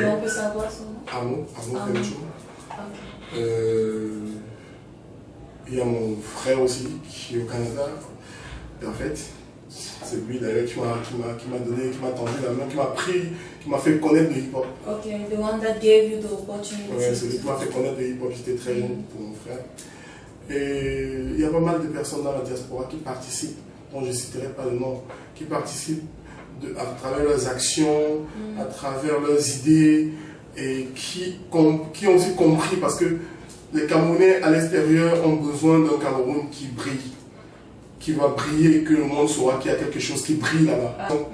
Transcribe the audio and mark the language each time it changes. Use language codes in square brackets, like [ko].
[fr] Et on peut savoir son nom? Arnaud Fenchou. Il y a mon frère aussi qui est au Canada. Et en fait, c'est lui d'ailleurs qui m'a tendu la main, qui m'a fait connaître le hip-hop. [en] Ok, the one that gave you the opportunity. [fr] Ouais, c'est lui qui m'a fait connaître le hip-hop, j'étais très jeune pour mon frère. Et il y a pas mal de personnes dans la diaspora qui participent, dont je ne citerai pas le nom, qui participent à travers leurs actions, à travers leurs idées, et qui ont aussi compris, parce que les Camerounais à l'extérieur ont besoin d'un Cameroun qui brille, qui va briller, que le monde saura qu'il y a quelque chose qui brille là-bas.